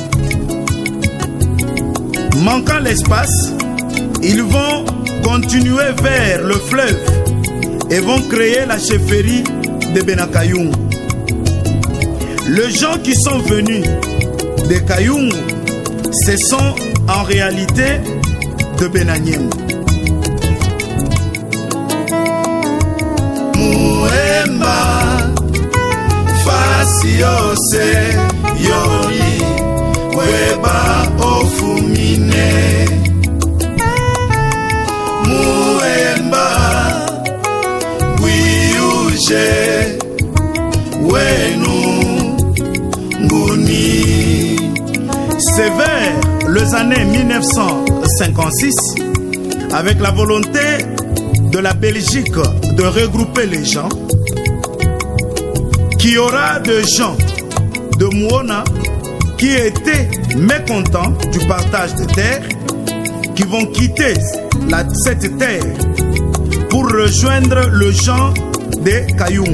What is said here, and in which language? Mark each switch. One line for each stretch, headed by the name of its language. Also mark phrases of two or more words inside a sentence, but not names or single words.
French: Manquant l'espace, ils vont continuer vers le fleuve et vont créer la chefferie de Bena Kayungu. Les gens qui sont venus de Kayungu, ce sont en réalité de Bena Nyembo.
Luba-Katanga: Muemba fasi yose yoli weba ofumine. Muemba wiyuje wenu nguni.
French: C'est vers les années 1956, avec la volonté de la Belgique de regrouper les gens, qu'il y aura des gens de Muona qui étaient mécontents du partage de terre, qui vont quitter cette terre pour rejoindre le gens de Kayungu.